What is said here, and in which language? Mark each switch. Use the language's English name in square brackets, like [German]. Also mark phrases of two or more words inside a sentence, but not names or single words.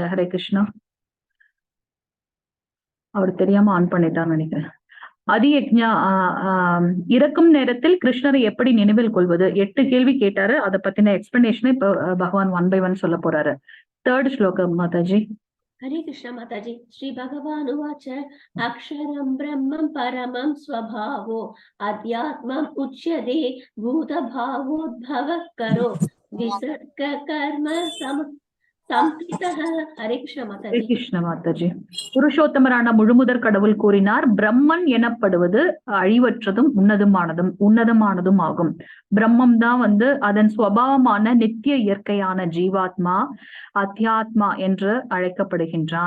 [Tamil] ஹரே கிருஷ்ணா. அவர் தெரியாம ஆன் பண்ணிட்டான்னு நினைக்கிறேன். அதியக்ஞா இறக்கும் நேரத்தில் கிருஷ்ணரை எப்படி நினைவில் கொள்வது, 8 கேள்வி கேட்டாரு. அதை பத்தின எக்ஸ்பிளனேஷன் இப்ப பகவான் 1 by 1 சொல்ல போறாரு. 3rd ஸ்லோகம் மாதாஜி. [Hindi] हरे कृष्ण माताजी। [Sanskrit] श्री भगवान उवाच अक्षरं ब्रह्मं परमं स्वभावो अध्यात्मम् उच्यते भूतभावोद्भवः करो विसर्ग कर्म हरे कृष्ण माताजी. [Tamil] ஹரே கிருஷ்ண மாதாஜி. புருஷோத்தமரான முழுமுதற் கடவுள் கூறினார், பிரம்மன் எனப்படுவது அழிவற்றதும் உன்னதமானதும் ஆகும். பிரம்மம் தான் வந்து அதன் சுவாவமான நித்திய இயற்கையான ஜீவாத்மா, அத்தியாத்மா என்று அழைக்கப்படுகின்றான்.